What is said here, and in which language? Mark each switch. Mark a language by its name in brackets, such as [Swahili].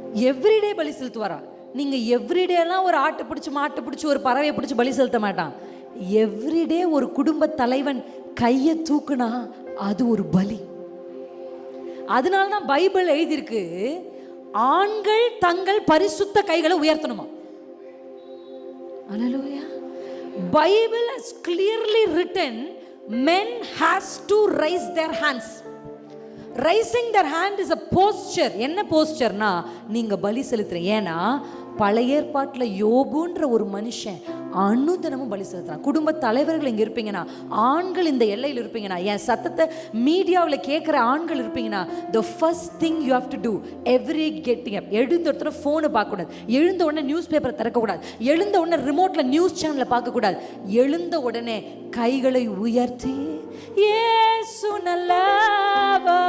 [Tamil] Everyday பலி செலுத்துவாராம். நீங்க எவ்ரிடேலாம் ஒரு ஆட்டை பிடிச்சி மாட்டை பிடிச்சி ஒரு பறவையை பிடிச்சி பலி செலுத்த மாட்டான். எவ்ரிடே ஒரு குடும்ப தலைவன் கையை தூக்குனா அது ஒரு பலி. அதனால தான் பைபிள் எழுதியிருக்கு, ஆண்கள் தங்கள் பரிசுத்த கைகளை உயர்த்தணுமா. [English] Hallelujah. Bible has clearly written men has to raise their hands. Raising their hand is a posture. [Tamil] என்ன போஸ்டர்னா, நீங்க பலி செலுத்துறீங்க. ஏன்னா பழைய ஏற்பாட்டில் யோபுன்ற ஒரு மனுஷன் அனுதினமும் பலி செலுத்துறான். குடும்ப தலைவர்கள் இங்கே இருப்பீங்கன்னா, ஆண்கள் இந்த எல்லையில் இருப்பீங்கன்னா, என் சத்தத்தை மீடியாவில் கேட்குற ஆண்கள் இருப்பீங்கன்னா, [English] the first thing you have to do every getting up, [Tamil] எழுந்த ஒருத்தர ஃபோனை பார்க்கக்கூடாது, எழுந்த உடனே நியூஸ் பேப்பரை திறக்கக்கூடாது, எழுந்த உடனே ரிமோட்டில் நியூஸ் சேனலை பார்க்கக்கூடாது, எழுந்த உடனே கைகளை உயர்த்தி இயேசு நல்லவர்.